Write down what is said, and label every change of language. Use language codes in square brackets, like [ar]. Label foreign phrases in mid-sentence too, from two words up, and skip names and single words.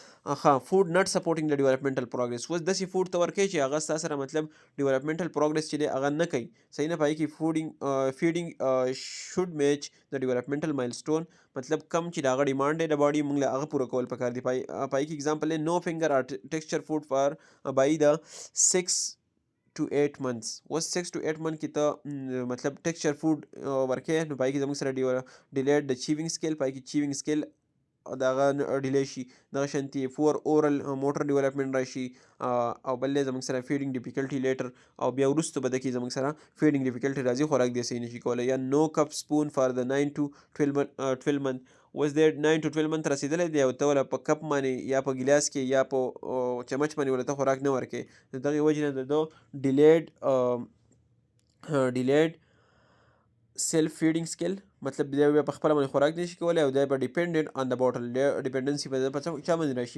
[en] food not supporting the developmental progress. [ps] اوس داسې فوډ ته ورکوي چې هغه ستا سره مطلب [en] developmental progress [ps] چې دی هغه نه کوي، صحیح نه، په هغې کې [en] feeding should match the developmental milestone, [ps] مطلب کم چې د هغه ډیمانډ دی د باډي، موږ له هغه پوره کول پکار دي. په هغې کې اګزامپل دی نو [en] finger or texture food for baby the 6 to 8 months. [ps] اوس 6 to 8 month کې ته مطلب [en] texture food [ps] ورکوې، نو په هغې کې زموږ سره [en] delayed the chewing skill, [ps] په هغې کې [en] chewing skill [ps] دغه ډیلی شي، دغه شانتي [en] poor oral motor development [ps] راشي، او بل دی زموږ سره [en] feeding difficulty later, [ps] او بیا وروسته به د کې زموږ سره [en] feeding difficulty [ps] راځي، خوراک دی صحیح نشي کولی. یا نو [en] cup spoon for the 9 to 12 month. [ps] اوس د 9 to 12 month رسېدلی دی او ته وله په کپ باندې یا په ګیلاس کې یا په چمچ باندې وله ته خوراک نه ورکوې، د دغې وجې نه د ده [en] delayed self feeding skill, [ps] مطلب دی بیا په خپله باندې خوراک نشي کولی، او دی به [en] dependent on the bottle, [ps] ډیپینډنسي به په چا باندې راشي؟